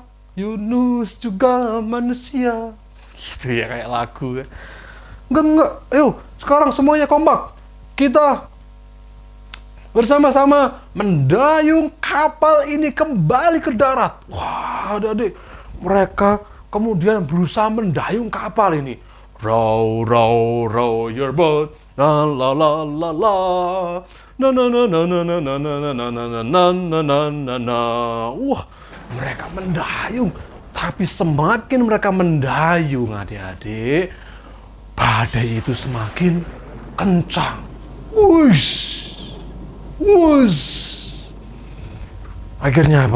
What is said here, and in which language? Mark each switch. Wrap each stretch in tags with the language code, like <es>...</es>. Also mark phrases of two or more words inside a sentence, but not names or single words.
<id>Yunus juga manusia. Gitu ya, kayak lagu. Enggak. Ayo, sekarang semuanya kompak. Kita bersama-sama mendayung kapal ini kembali ke darat. Wah, adik-adik, mereka kemudian berusaha mendayung kapal ini.</id> <en>Row, row, row your boat. La la la la la. Na na na na na na na na na na na na na na na.</en> <id>Wah, mereka mendayung. Tapi semakin mereka mendayung, adik-adik, badai itu semakin kencang. Wush. Wush. Akhirnya apa?</id>